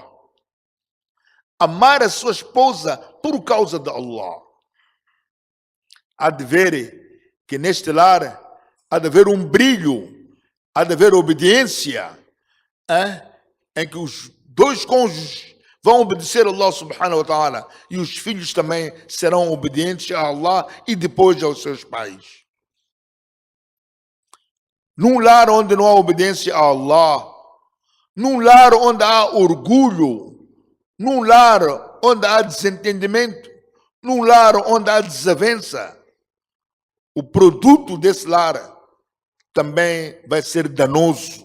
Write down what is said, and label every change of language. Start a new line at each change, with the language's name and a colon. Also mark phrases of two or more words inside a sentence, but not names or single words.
Portuguese: Amar a sua esposa por causa de Allah. Há de ver que neste lar há de haver um brilho, há de haver obediência, em que os dois cônjuges vão obedecer a
Arabic: الله سبحانه وتعالى
Portuguese: e os filhos também serão obedientes a Allah e depois aos seus pais. Num lar onde não há obediência a Allah, num lar onde há orgulho, num lar onde há desentendimento, num lar onde há desavença, o produto desse lar também vai ser danoso.